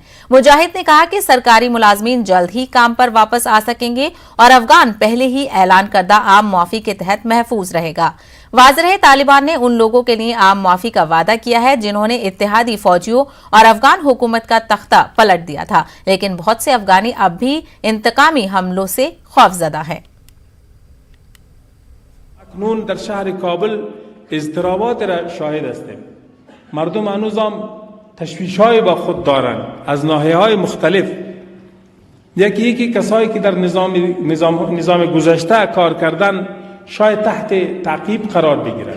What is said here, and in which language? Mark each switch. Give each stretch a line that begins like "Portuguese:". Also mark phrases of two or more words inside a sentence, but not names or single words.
Urdu: مجاہد نے کہا کہ سرکاری ملازمین جلد ہی کام پر واپس آ سکیں گے اور افغان پہلے ہی اعلان کردہ عام معافی کے تحت محفوظ رہے گا. واضح ہے، طالبان نے ان لوگوں کے لیے عام معافی کا وعدہ کیا ہے جنہوں نے اتحادی فوجیوں اور افغان حکومت کا تختہ پلٹ دیا تھا، لیکن بہت سے افغانی اب بھی انتقامی حملوں سے خوفزدہ ہیں.
Persian: اکنون در شهر کابل اضطرابات را شاهد هستیم. مردم هنوزم تشویش‌های با خود دارند از ناحیه‌های مختلف. یکی کسایی که در نظام گذشته کار کردن شاید تحت تعقیب قرار بگیرند.